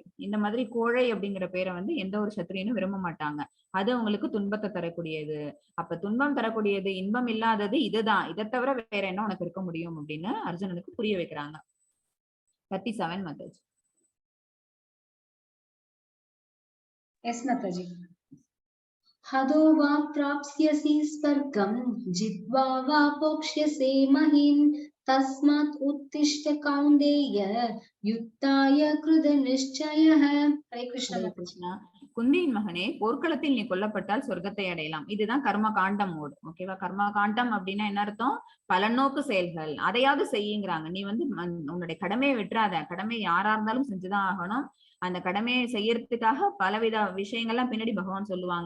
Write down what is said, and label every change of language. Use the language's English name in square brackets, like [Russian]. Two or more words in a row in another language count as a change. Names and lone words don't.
[Tamil] இந்த மாதிரி கோழை அப்படிங்கிற பேரை வந்து எந்த ஒரு சத்திரியனும் விரும்ப மாட்டாங்க. அது அவங்களுக்கு துன்பத்தை தரக்கூடியது. அப்ப துன்பம் தரக்கூடியது, இன்பம் இல்லாதது இதுதான். இதை தவிர வேற என்ன உனக்கு இருக்க முடியும் அப்படின்னு அர்ஜுனனுக்கு புரிய வைக்கிறாங்க. 37 மாதாஜி. எஸ் மாதாஜி. [Sanskrit] हदो वा प्राप्स्यसि स्वर्गं जित्वा वा भोक्ष्यसे महीम् तस्मात् उत्तिष्ठ कौन्तेय युद्धाय कृतनिश्चयः. हरे कृष्ण [Tamil] ஹரே माताजी. கிருஷ்ணா. குந்தியின் மகனே, போர்க்களத்தில் நீ கொல்லப்பட்டால் சொர்க்கத்தை அடையலாம். இதுதான் கர்ம காண்டம் மோடு. ஓகேவா? கர்ம காண்டம் அப்படின்னா என்ன அர்த்தம்? பலநோக்கு செயல்கள், அதையாவது செய்யுங்கிறாங்க. நீ வந்து உன்னுடைய கடமையை விட்டுறாத. கடமை யாரா இருந்தாலும் செஞ்சுதான் ஆகணும். அந்த கடமையை செய்யறதுக்காக பலவித விஷயங்கள்லாம் பின்னாடி பகவான் சொல்லுவாங்க.